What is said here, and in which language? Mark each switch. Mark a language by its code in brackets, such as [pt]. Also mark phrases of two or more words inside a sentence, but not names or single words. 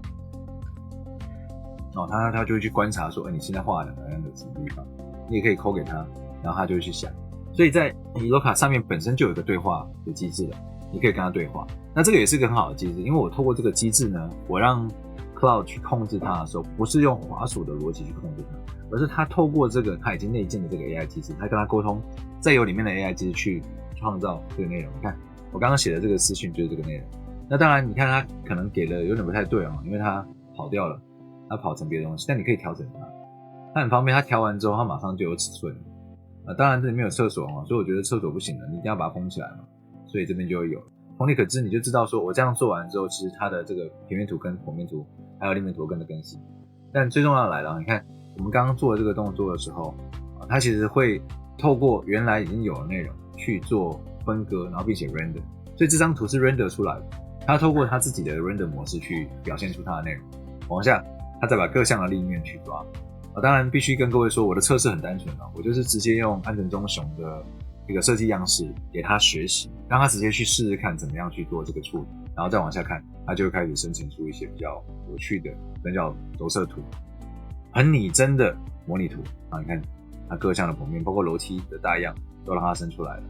[zh] 他就會去觀察說，你現在畫的哪樣的什麼地方？你也可以扣給他，然後他就會去想。所以在 Eloka 上面本身就有一個對話的機制了，你可以跟他對話。那這個也是一個很好的機制，因為我透過這個機制呢，我讓 Cloud 去控制它的時候，不是用滑鼠的邏輯去控制它，而是它透過這個它已經內建的這個 AI 機制，它跟它溝通，再由裡面的 AI 機制去創造這個內容。你看我剛剛寫的這個私訊就是這個內容。那當然你看它可能給的有點不太對因為它跑掉了，它跑成別的東西，但你可以調整它。它很方便，它調完之後它馬上就有尺寸。當然這裡面有廁所所以我覺得廁所不行了，你一定要把它封起來嘛，所以這邊就會有。同理可知，你就知道說我這樣做完之後，其實它的這個平面圖跟剖面圖還有立面圖跟着更新。但最重要的來了，你看我們剛剛做的這個動作的時候，它其實會透過原來已經有的內容去做分割，然後並且 render， 所以這張圖是 render 出來的。它透過它自己的 render 模式去表現出它的內容。往下，它再把各項的立面去抓。當然必須跟各位說，我的測試很單純我就是直接用安藤忠雄的這個設計樣式給他學習，讓他直接去試試看怎麼樣去做這個處理，然後再往下看，他就會開始生成出一些比較有趣的，那叫着色圖，很擬真的模擬圖。你看它各項的剖面，包括樓梯的大樣，都讓它生出來了。